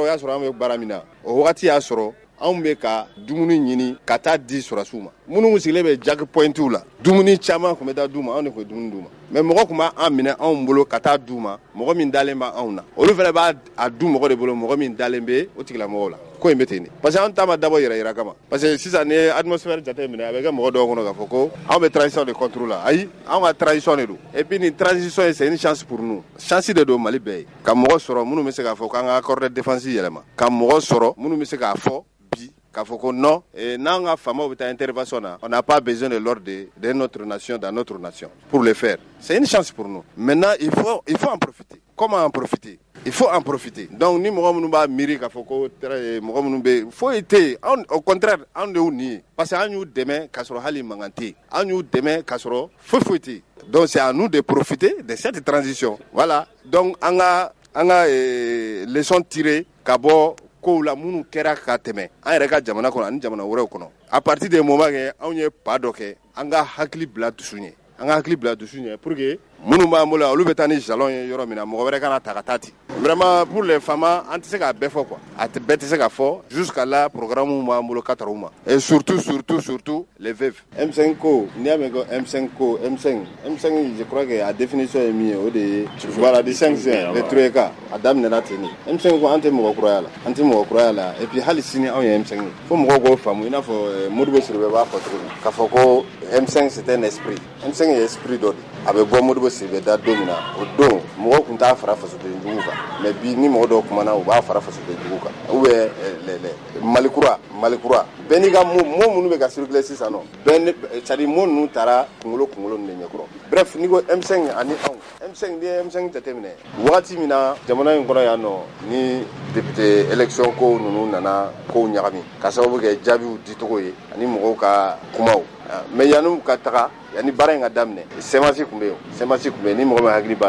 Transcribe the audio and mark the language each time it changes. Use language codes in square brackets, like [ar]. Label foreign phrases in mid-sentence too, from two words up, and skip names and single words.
[bm] y'a sɔrɔ an bɛ baara min na o wagati y'a sɔrɔ anw bɛ ka dumuni ɲini ka taa di sɔrɔsiw ma minnu sigilen bɛ jack pointiw la dumuni caman tun bɛ taa d'u ma anw de tun bɛ dumuni d'u ma mais mɔgɔ tun b'an minɛ anw bolo ka taa d'u ma mɔgɔ min dalen bɛ anw na olu fana b'a du mɔgɔ de bolo mɔgɔ min dalen bɛ o tigilamɔgɔw la ko in bɛ ten de [fr] parce que [bm] anw ta ma dabɔ yɛrɛ yira kama [fr] parce que [bm] sisan ni ye atmosphère jate minɛ a bɛ kɛ mɔgɔ dɔw kɔnɔ k'a fɔ ko anw bɛ transition de [fr] contre la [bm] ayi anw ka transition de don [fr] et puis [bm] ni transition ye [fr] c'est une chance pour nous [bm] chance de don Mali bɛɛ ye ka mɔgɔ sɔrɔ minnu bɛ se k'a fɔ k'an ka [fr] accord de défense [bm] yɛlɛma ka mɔgɔ sɔrɔ minnu bɛ se k'a fɔ bi k'a fɔ ko non n'an ka faamaw bɛ taa intervention na [fr] on n'a pas besoin de l'ordre de notre nation dans notre nation pour le faire c'est une chance pour nous maintenant il faut en profiter comment en profiter il faut en profiter [bm] donc ni mɔgɔ minnu b'a miiri k'a fɔ ko mɔgɔ minnu bɛ foyi tɛ yen [fr] au contraire [bm] anw de y'u nin ye parce que an y'u dɛmɛ k'a sɔrɔ hali mankan tɛ yen an y'u dɛmɛ k'a sɔrɔ foyi tɛ yen donc [fr] c'est à nous de profiter de cette transition voilà [bm] donc an ka [fr] leçon tirée [bm] ka bɔ kow la minnu kɛra ka tɛmɛ an yɛrɛ ka jamana kɔnɔ ani jamana wɛrɛw kɔnɔ [fr] à partir des moments que [bm] anw ye pas dɔ kɛ an ka hakili bila dusu ɲɛ [fr] pour que [bm] minnu b'an bolo olu bɛ taa ni jalon ye yɔrɔ min na mɔgɔ wɛrɛ kana ta ka taa ten [fr] vraiment pour les femmes [bm] an tɛ se k'a bɛɛ fɔ quoi bɛɛ tɛ se k'a fɔ [fr] jusqu'à là [bm] programme b'an bolo ka taara u ma [fr] et surtout les veuves [bm] M5 ko n'i y'a mɛn ko M5 [fr] je crois que [bm] a définition ye min ye o de ye voilà [fr] du 5 juin le troika [bm] a daminɛna ten de M5 ko an tɛ mɔgɔ kuraya la [fr] et puis [bm] hali sini anw ye M5 ye fo mɔgɔw k'o faamu i n'a fɔ Modibo Sidibe b'a fɔ cogo min k'a fɔ ko M5 [fr] c'est un esprit [bm] M5 ye esprit dɔ de a bɛ bɔ Modibo Sidibe da don min na o don mɔgɔw tun t'a fara fasoden jugu kan mais bi ni mɔgɔ dɔw kumana u b'a fara fasoden jugu kan [fr] ou bien [bm] malikura bɛɛ n'i ka mot minnu bɛ ka circuler sisan nɔ [fr] c'est-à-dire [bm] mot ninnu taara kunkolo nin de ɲɛkɔrɔ bref n'i ko M5 ani anw M5 n'i ye M5 jateminɛ wagati min na jamana in kɔnɔ yan nɔ ni [fr] député élection [bm] ko ninnu nana kow ɲagami ka sababu kɛ jaabiw dicogo ye ani mɔgɔw ka kumaw mais yanni ka taga yanni baara in ka daminɛ semasi tun bɛ yen ni mɔgɔ min hakili b'a